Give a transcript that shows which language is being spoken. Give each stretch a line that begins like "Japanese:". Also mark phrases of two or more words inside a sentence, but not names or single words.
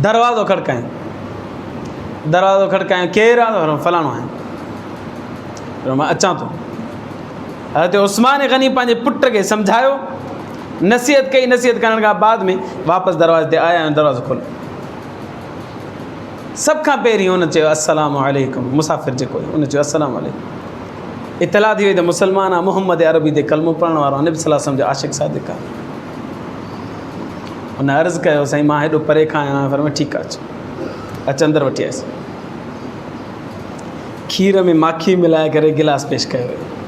Sindhi: दरवाज़ो खड़कायूं, दरवाज़ो खड़कायूं, केरु आहे? फलाणो आहे। मां अचां थो। हज़रत उस्मान गनी पंहिंजे पुट खे सम्झायो, नसीहत कई, नसीहत करण खां बाद में वापसि दरवाज़े ते आया ऐं दरवाज़ो खोलियो। सब खां पहिरीं उन चयो
Arabic: السلام عليكم,
Sindhi: मुसाफ़िर जेको हुयो उन चयो
Arabic: السلام عليكم.
Sindhi: इतला थी वई त मुस्लमान आहे, मोहम्मद अरबी ते कलमो पढ़ण वारो आहे, नबी
Arabic: صلى الله عليه وسلم
Sindhi: जो आशिक़ सादिक़ आहे। उन अर्ज़ु कयो साईं मां हेॾो परे खां आहियां, फरमायो ठीकु आहे अचु अंदरि वठी आयसि। खीर में माखी मिलाए करे गिलास पेश कयो वियो।